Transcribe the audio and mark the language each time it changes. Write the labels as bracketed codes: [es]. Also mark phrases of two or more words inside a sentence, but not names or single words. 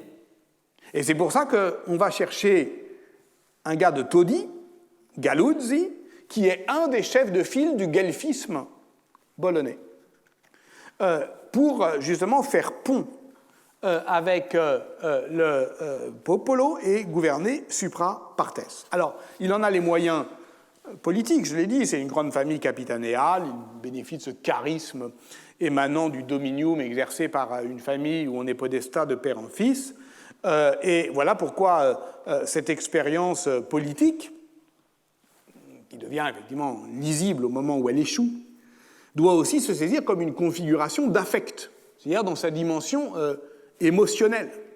[fr] Et c'est pour ça qu'on va chercher un gars de Todi, Galuzzi, qui est un des chefs de file du guelfisme bolonais, pour justement faire pont avec le popolo et gouverner [la] supra partes. [fr] Alors, il en a les moyens politiques, je l'ai dit, c'est une grande famille capitanéale, il bénéficie de ce charisme émanant du dominium exercé par une famille où on est podestat de père en fils, et voilà pourquoi cette expérience politique, qui devient effectivement lisible au moment où elle échoue, doit aussi se saisir comme une configuration d'affect, c'est-à-dire dans sa dimension émotionnelle.